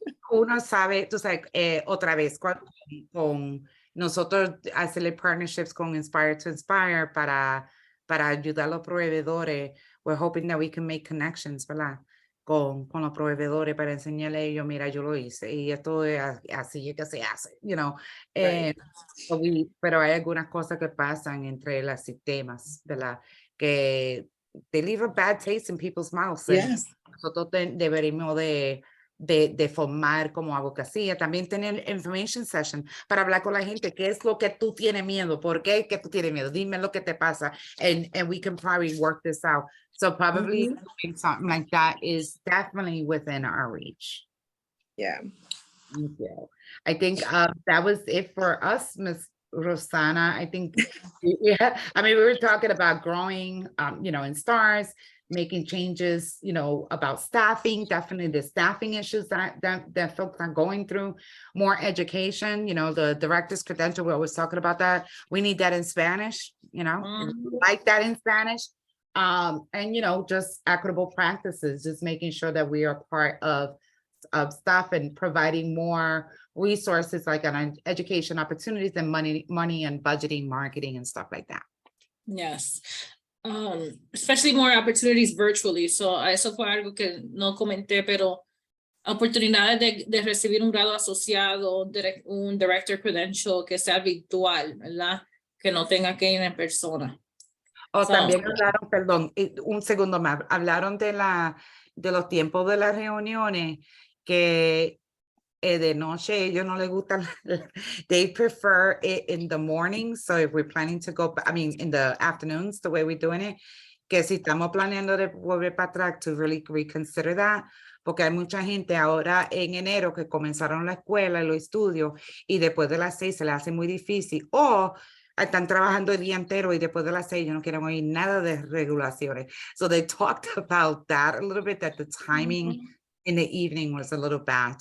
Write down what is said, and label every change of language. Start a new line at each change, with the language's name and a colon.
Spanish: Uno sabe, tú sabes, otra vez con nosotros hacerle partnerships con Inspire to Inspire para ayudar a los proveedores.
English: We're hoping that we can make connections,
Spanish: ¿verdad? Con los proveedores para enseñarle a ellos, mira, yo lo hice y esto es así que se hace,
English: you know.
Spanish: Pero hay algunas cosas que pasan entre los sistemas, ¿verdad? Que
English: they leave a bad taste in people's mouths. Yes.
Spanish: Nosotros deberíamos de formar como abogacía, también tener
English: information session
Spanish: para hablar con la gente. ¿Qué es lo que tú tienes miedo? ¿Por qué que tú tienes miedo? Dime lo que te pasa,
English: and we can probably work this out. So probably doing something like that is definitely within our reach. Yeah. Thank you. I think that was it for us, Ms. Rosanna. I think, yeah, I mean, we were talking about growing, you know, in stars, making changes, you know, about staffing, definitely the staffing issues that folks are going through, more education, you know, the director's credential, we're always talking about that. We need that in Spanish, you know, like that in Spanish. And, you know, just equitable practices, just making sure that we are part of stuff and providing more resources like on education opportunities and money and budgeting, marketing and stuff like that. Yes. Especially more opportunities virtually. So
Spanish: eso fue algo que no comenté, pero oportunidades de recibir un grado asociado, un
English: director credential
Spanish: que sea virtual, ¿verdad? Que no tenga que ir en persona. También hablaron, perdón, un segundo más, hablaron de los tiempos de las reuniones que de noche ellos no les gusta,
English: they prefer it in the morning. So if we're planning to go, I mean, in the afternoons, the way we're doing it,
Spanish: que si estamos planeando de volver para atrás,
English: to really reconsider that,
Spanish: porque hay mucha gente ahora en enero que comenzaron la escuela y los estudios y después de las 6 se les hace muy difícil, o están trabajando el día entero y después de las 6 no quieren oír nada de regulaciones.
English: So they talked about that a little bit, that the timing in the evening was a little bad.